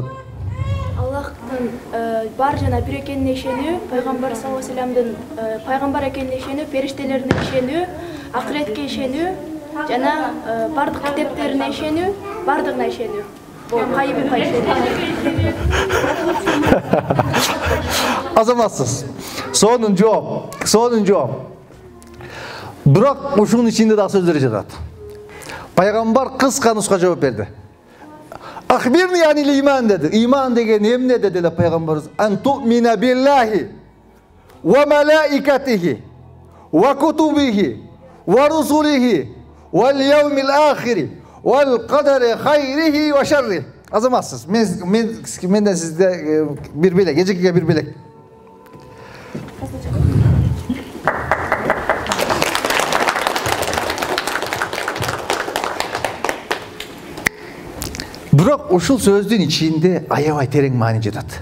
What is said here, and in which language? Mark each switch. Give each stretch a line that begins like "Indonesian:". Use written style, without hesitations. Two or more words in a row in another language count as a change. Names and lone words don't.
Kyrgyz: Аллахтан бар жана бир экенине ишенүү, пайгамбар
Arabic: صلى الله عليه وسلم
Kyrgyz: пайгамбар экенине ишенүү, периштелерине ишенүү, акыретке ишенүү жана бардык китептерине ишенүү, бардыгына ишенүү. Бул кайбы ишенүү. Азаматсыз. Сонун жооп. Бирок ушунун ичинде да сөздөр жатат. Пайгамбар кыска нуска жооп берди.
Arabic: أخبرني عن الإيمان
Kyrgyz: dedi. İman деген эмне dedi эле пайгамбарыбыз?
Arabic: أن تؤمن بالله وملائكته وكتبه ورسله واليوم الآخر والقدر خيره وشره.
Kyrgyz: Азаматсыз. Менден сизде бир белек, эжекеге бир белек. Бирок ушул сөздүн ичинде аябай терең маани жатат.